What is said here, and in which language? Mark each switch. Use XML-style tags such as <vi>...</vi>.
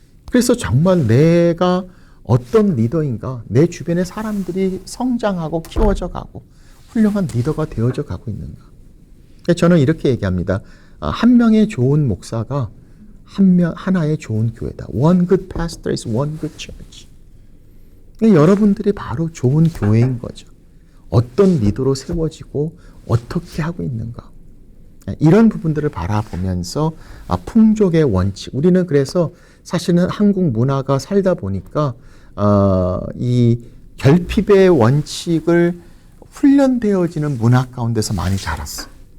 <ko>그래서 정말 내가 어떤 리더인가, 내 주변의 사람들이 성장하고 키워져 가고 훌륭한 리더가 되어져 가고 있는가. 저는 이렇게 얘기합니다. 한 명의 좋은 목사가 하나의 좋은 교회다.</ko> <en>One good pastor is one good church.</en> <ko>여러분들이 바로 좋은 교회인 거죠. 어떤 리더로 세워지고 어떻게 하고 있는가. 이런 부분들을 바라보면서 풍족의 원칙. 우리는 그래서 사실은 한국 문화가 살다 보니까 이 결핍의 원칙을 훈련되어지는 문화 가운데서 많이 자랐어요.</ko>